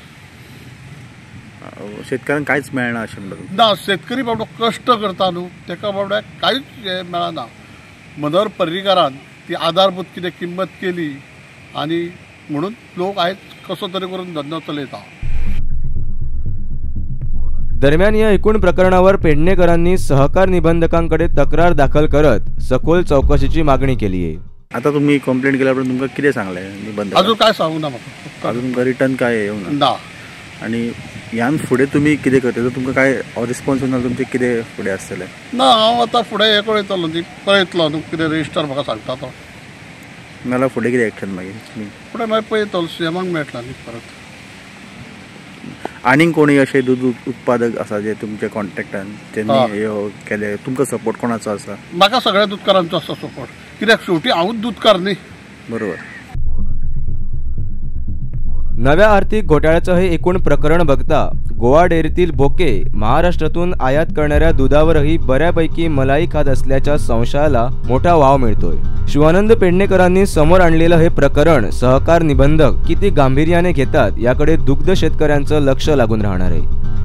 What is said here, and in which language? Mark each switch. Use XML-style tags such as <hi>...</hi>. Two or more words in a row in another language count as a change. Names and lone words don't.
<kok>शेतकऱ्यांक कांयच मेळना अशें म्हणटा. ना, शेतकरी बाबडो कश्ट करता न्हू ताका बाबड्याक कांयच हे मेळना. मनोहर पर्रीकारान ती आधारभूत कितें किंमत केली आनी म्हणून लोक आयज कसो तरी करून धंदो चलयता.</kok> <mr>दरम्यान या एकूण प्रकरणावर पेडणेकरांनी सहकार निबंधकांकडे तक्रार दाखल करत सखोल चौकशीची मागणी केली आहे.</mr> <kok>आता तुम्ही कंप्लेंट केल्यावर तुमकां कितें सांगलें निबंधक? अजून काय सांगू ना म्हाका. अजून तुमकां रिटर्न काय येवंक ना. आनी ह्यान फुडें तुमी कितें करता तुमकां काय रिस्पॉन्स ना तुमचें कितें फुडें आसतलें? ना, हांव आतां फुडें हे कळयतलो न्ही, पळयतलो न्हू कितें रजिस्टर म्हाका सांगता तो. नाल्यार फुडें कितें एक्शन मागीर फुडें मागीर पळयतलो सीएमाक मेळटला न्ही परत. आनीक कोणी अशे दूद उत्पादक आसा जे तुमच्या कॉन्टॅक्टान त्यांनी हे केले, तुमकां सपोर्ट कोणाचो आसा? म्हाका सगळ्या दूधकारांचो आसा सपोर्ट, कित्याक शेवटी हांवूच दूधकार न्ही. बरोबर.</kok> <mr>नव्या आर्थिक घोटाळ्याचं हे एकूण प्रकरण बघता गोवा डेअरीतील बोके महाराष्ट्रातून आयात करणाऱ्या दुधावरही बऱ्यापैकी मलाई खात असल्याच्या संशयाला मोठा वाव मिळतोय. शिवानंद पेडणेकरांनी समोर आणलेलं हे प्रकरण सहकार निबंधक किती गांभीर्याने घेतात याकडे दुग्ध शेतकऱ्यांचं लक्ष लागून राहणार आहे.</mr>